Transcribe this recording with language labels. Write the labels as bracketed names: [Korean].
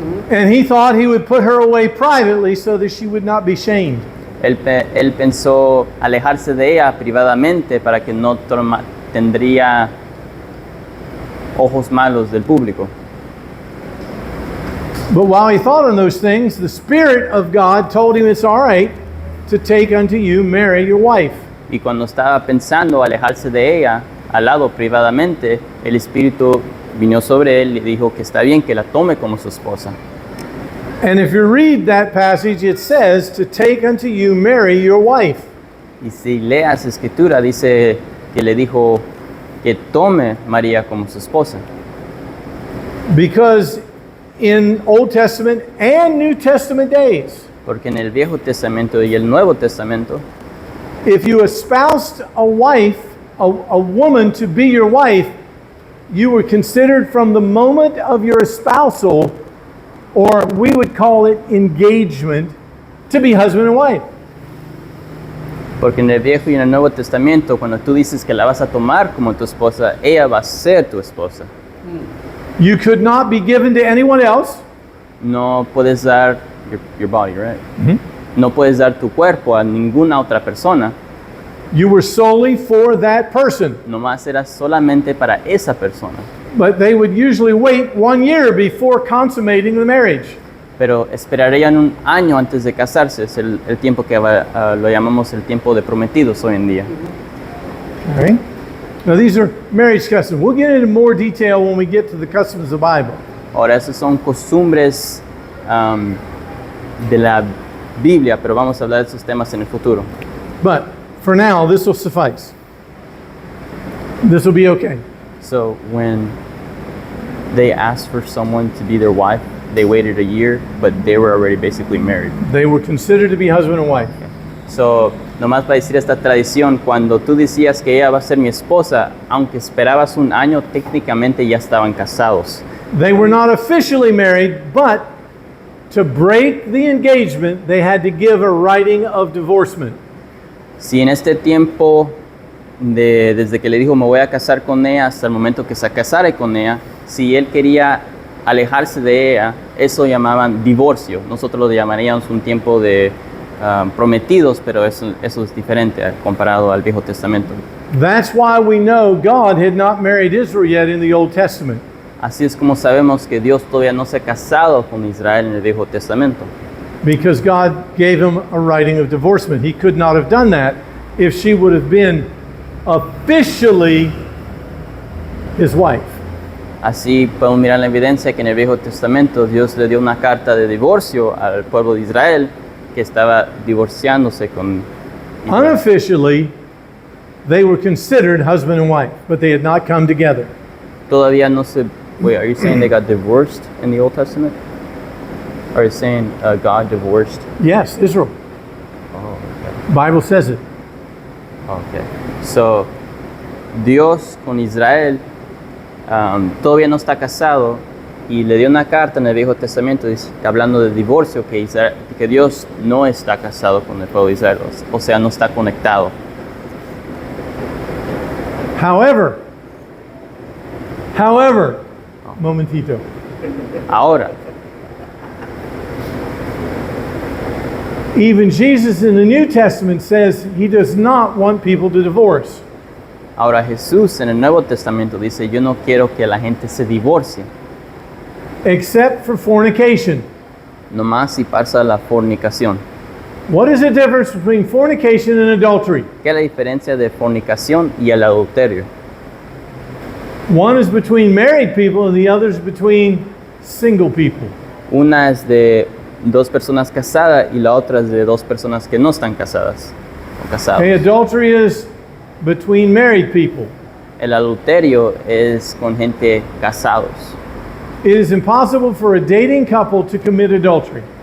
[English] And he thought he would put her away privately so that she would not be shamed. [Spanish] Él pensó alejarse de ella privadamente para que no tendría ojos malos del público. [English] But while he thought on those things, the Spirit of God told him it's all right to take unto you Mary, your wife. [Spanish] Y cuando estaba pensando alejarse de ella, al lado privadamente, el Espíritu vino sobre él y dijo que está bien que la tome como su esposa. [English] And if you read that passage, it says to take unto you Mary, your wife. [Spanish] Y si leas escritura, dice que le dijo que tome María como su esposa. [English] Because in Old Testament and New Testament days, [Spanish] Porque en el Viejo Testamento y el Nuevo Testamento, [English] if you espoused a wife, a woman to be your wife, you were considered from the moment of your espousal, or we would call it engagement, to be husband and wife. [Spanish] porque en el Viejo y en el Nuevo Testamento, cuando tú dices que la vas a tomar como tu esposa, ella va a ser tu esposa. [English] You could not be given to anyone else. [Spanish] No puedes dar [English] your body, right? [Spanish] No puedes dar tu cuerpo a ninguna otra persona. [English] You were solely for that person. [Spanish] Nomás era solamente para esa persona. [English] But they would usually wait 1 year before consummating the marriage. [Spanish] pero esperarían un año antes de casarse. Es el tiempo que lo llamamos el tiempo de prometidos hoy en día. [English] All right? Now, these are marriage customs. We'll get into more detail when we get to the customs of the Bible. [Spanish] Ahora, esas son costumbres de la Biblia, pero vamos a hablar de esos temas en el futuro. [English] But for now, this will suffice. This will be okay. So when they asked for someone to be their wife, they waited a year, but they were already basically married. They were considered to be husband and wife. [Spanish] So, nomás para decir esta tradición, cuando tú decías que ella va a ser mi esposa, aunque esperabas un año, técnicamente ya estaban casados. [English] They were not officially married, but to break the engagement, they had to give a writing of divorcement. [Spanish] Si en este tiempo, desde que le dijo me voy a casar con ella hasta el momento que se casara con ella, si él quería alejarse de ella, eso llamaban divorcio. Nosotros lo llamaríamos un tiempo de prometidos, pero eso es diferente comparado al Viejo Testamento. [English] That's why we know God had not married Israel yet in the Old Testament. [Spanish] Así es como sabemos que Dios todavía no se ha casado con Israel en el Viejo Testamento. [English] Because God gave him a writing of divorcement. He could not have done that if she would have been officially his wife. [Spanish] Así podemos mirar la evidencia que en el Viejo Testamento Dios le dio una carta de divorcio al pueblo de Israel que estaba divorciándose con Israel. [English] Unofficially, they were considered husband and wife, but they had not come together. [Spanish] Todavía no se... [English] Wait, are you saying they got divorced in the Old Testament? Are you saying God divorced? Yes, Israel. Oh, okay. Bible says it. Okay. [Spanish] So, Dios con Israel todavía no está casado y le dio una carta en el Viejo Testamento hablando de divorcio, que Dios no está casado con el pueblo de Israel, o sea, no está conectado. [English] However, [Spanish] momentito. Ahora, [English] Even Jesus in the New Testament says he does not want people to divorce. [Spanish] ahora Jesús en el Nuevo Testamento dice, yo no quiero que la gente se divorcie, [English] Except for fornication. [Spanish] nomás si pasa la fornicación. [English] What is the difference between fornication and adultery? [Spanish] ¿Qué es la diferencia de fornicación y el adulterio? [English] One is between married people and the other is between single people. [Spanish] Una es de dos personas casadas y la otra es de dos personas que no están casadas o casados. [English] Okay, adultery is between married people. [Spanish] El adulterio es con gente casados. [English] It is impossible for a dating couple to commit adultery.